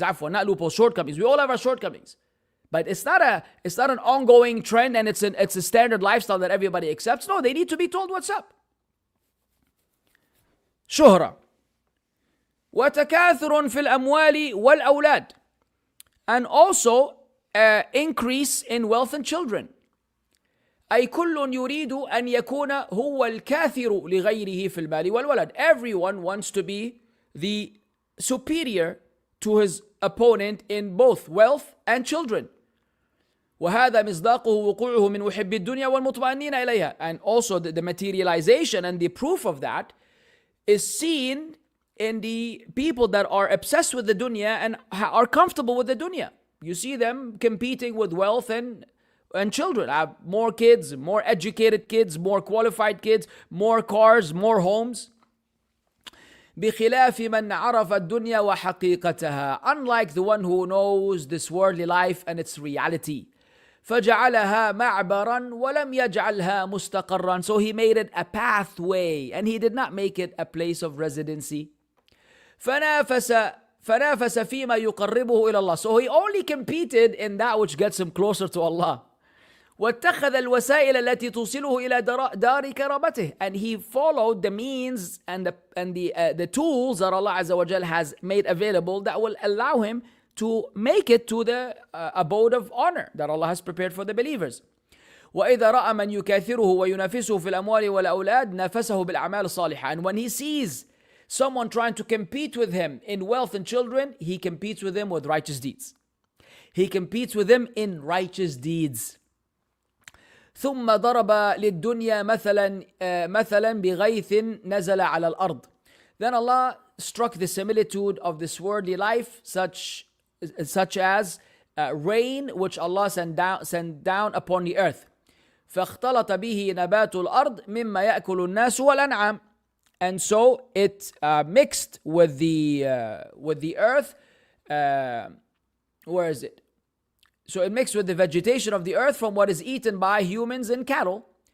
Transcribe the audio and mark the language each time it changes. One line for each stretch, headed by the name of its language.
English: Not loopholes, shortcomings. We all have our shortcomings. But it's not an ongoing trend and it's a standard lifestyle that everybody accepts. No, they need to be told what's up.
Arabic: شهرة وتكاثر في الأموال والأولاد,
English: and also increase in wealth and children.
Arabic: أي كل يريد أن يكون هو الكاثر لغيره في المال والولد.
English: Everyone wants to be the superior to his opponent in both wealth and children.
Arabic: وهذا مصداقه وقوعه من محب الدنيا والمطمئنين إليها.
English: And also the materialization and the proof of that is seen in the people that are obsessed with the dunya and are comfortable with the dunya. You see them competing with wealth and children. Have more kids, more educated kids, more qualified kids, more cars, more homes.
Arabic: بخلاف من عرف الدنيا وحقيقتها.
English: Unlike the one who knows this worldly life and its reality.
Arabic: فجعلها معبرا ولم يجعلها مستقرا.
English: So he made it a pathway and he did not make it a place of residency.
Arabic: فنافس فيما يقربه إلى الله.
English: So he only competed in that which gets him closer to Allah.
Arabic: واتخذ الوسائل التي توصله إلى دار كرامته.
English: And he followed the means and the tools that Allah Azza wa Jal has made available that will allow him to make it to the abode of honor that Allah has prepared for the believers.
Arabic: وإذا رأى من يكاثره وينافسه في الأموال والأولاد نافسه بالأعمال الصالحة.
English: And when he sees someone trying to compete with him in wealth and children, he competes with him with righteous deeds. He competes with him in righteous deeds.
Arabic: ثم ضرب للدنيا مثلا بغيث نزل على الأرض.
English: Then Allah struck the similitude of this worldly life such as rain which Allah sent down upon the earth.
Arabic: فاختلط به نبات الأرض مما يأكل الناس والأنعام.
English: And so it mixed with the earth. Where is it? So it mixed with the vegetation of the earth from what is eaten by humans and cattle.